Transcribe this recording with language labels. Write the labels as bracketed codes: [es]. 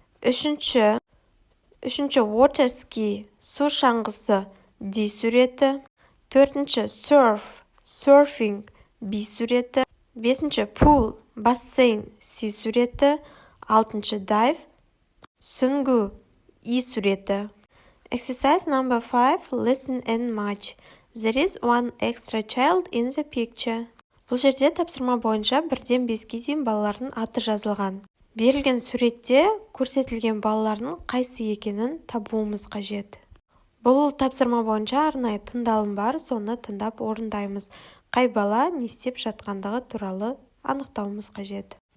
[kk] Үшінші water ski, су шаңғысы, D суреті. Төртінші surfing, B суреті. Бесінші pool, бассейн, C суреті. Алтыншы dive, сүңгу, E суреті. [en] Exercise number 5, listen and match. There is one extra child in the picture. [kk] Бұл жерде тапсырма бойынша 1-ден 5-ге дейін балалардың аты жазылған. Берілген суретте көрсетілген балалардың қайсы екенін табуымыз қажет. Бұл тапсырма бойынша арнайы тыңдалым бар, соны тыңдап орындаймыз. Қай бала не істеп жатқандығы туралы анықтауымыз қажет.